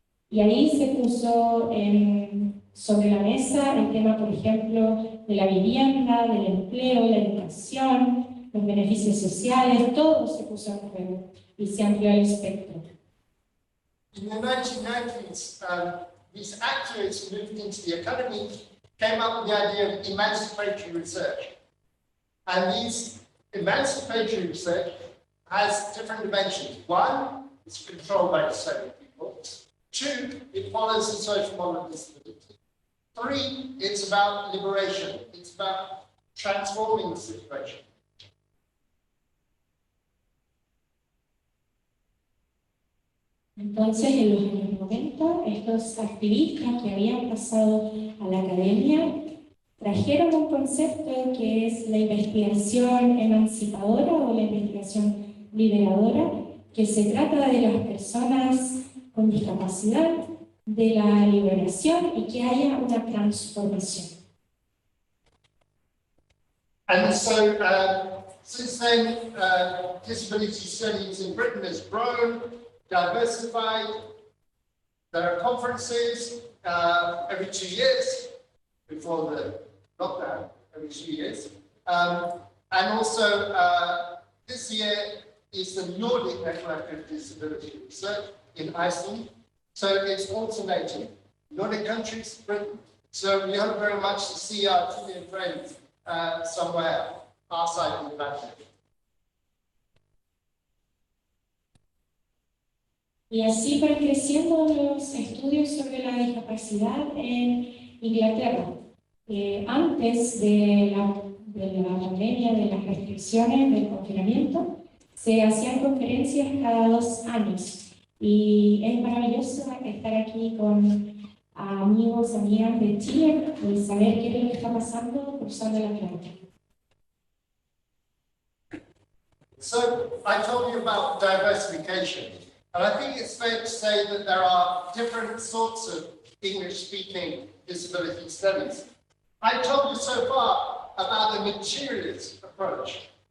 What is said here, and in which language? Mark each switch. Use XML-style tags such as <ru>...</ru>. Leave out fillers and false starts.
<es>Y ahí se puso sobre la mesa el tema, por ejemplo, de la vivienda, del empleo, la educación, los beneficios sociales, todo se puso en juego y se amplió el espectro.</es> <en>In the 1990s, these activists moved into the academy, came up with the idea of emancipatory research. And these emancipatory research has different dimensions. One, it's controlled by disabled people. Two, it follows the social model of disability. Three, it's about liberation. It's about transforming the situation.</en> <es>Entonces, en los años 90, estos activistas que habían pasado a la academia trajeron un concepto que es la investigación emancipadora o la investigación liberadora, que se trata de las personas con discapacidad, de la liberación y que haya una transformación.</es> <en>And so, since then, disability studies in Britain has grown, diversified. There are conferences every 2 years, before the lockdown, every 2 years. And also, this year is the Nordic Network of Disability Research in Iceland. So it's alternating. Nordic countries, Britain. So we hope very much to see our Chilean friends somewhere outside of the Atlantic.</en> <es>Y así van creciendo los estudios sobre la discapacidad en Inglaterra. Antes de la pandemia, de las restricciones, del confinamiento, se hacían conferencias cada 2 años. Y es maravilloso estar aquí con amigos, amigas de Chile y saber qué es lo que está pasando cruzando el Atlántico.</es> <en>So I told you about diversification. And I think it's fair to say that there are different sorts of English-speaking disability studies. I told you so far about the materialist approach.</en>